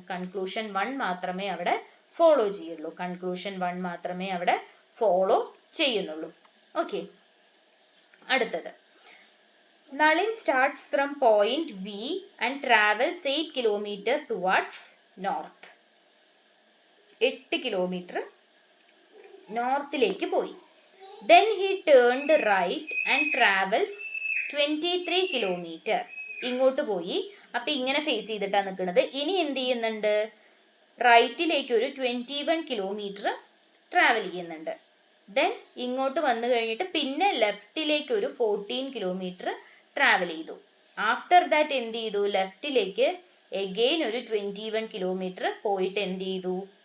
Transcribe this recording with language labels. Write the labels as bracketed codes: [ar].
[ml] Conclusion 1 മാത്രമേ അവിടെ follow ചെയ്യുള്ളൂ. കൺക്ലൂഷൻ 1 മാത്രമേ അവിടെ ഫോളോ ചെയ്യുന്നുള്ളൂ. [en] okay, [ml] അടുത്തത് [en] Nalin starts from point V and travels 8 kilometer towards north. [ml] 8 kilometre നോർത്തിലേക്ക് പോയി. [en] Then he turned right and travels 23 kilometer. [ml] ഇങ്ങോട്ട് പോയി. അപ്പൊ ഇങ്ങനെ ഫേസ് ചെയ്തിട്ടാണ് നിൽക്കുന്നത്. ഇനി എന്ത് ചെയ്യുന്നുണ്ട്? റൈറ്റിലേക്ക് ഒരു 21 കിലോമീറ്റർ ട്രാവൽ ചെയ്യുന്നുണ്ട്. ദെൻ ഇങ്ങോട്ട് വന്നു കഴിഞ്ഞിട്ട് പിന്നെ ലെഫ്റ്റിലേക്ക് ഒരു 14 കിലോമീറ്റർ ട്രാവൽ ചെയ്തു. [en] after that [ml] എന്ത് ചെയ്തു? ലെഫ്റ്റിലേക്ക് എഗെയിൻ ഒരു 21 കിലോമീറ്റർ പോയിട്ട് എന്ത് ചെയ്തു?